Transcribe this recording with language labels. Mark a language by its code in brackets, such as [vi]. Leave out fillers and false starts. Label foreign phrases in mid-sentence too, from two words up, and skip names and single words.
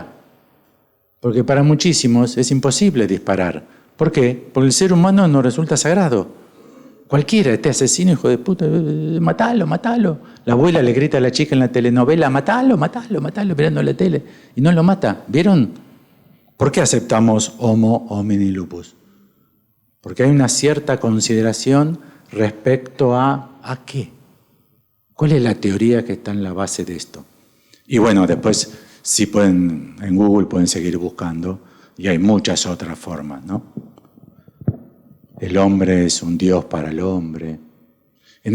[es] Porque para muchísimos es imposible disparar. ¿Por qué? Porque el ser humano no resulta sagrado. Cualquiera, este asesino, hijo de puta, matalo, matalo. La abuela le grita a la chica en la telenovela: matalo, matalo, matalo, mirando la tele. Y no lo mata. ¿Vieron? ¿Por qué aceptamos [la] homo homini lupus? [es] Porque hay una cierta consideración respecto ¿a qué? ¿Cuál es la teoría que está en la base de esto? Y bueno, después, si pueden, en Google pueden seguir buscando, y hay muchas otras formas, ¿no? El hombre es un Dios para el hombre.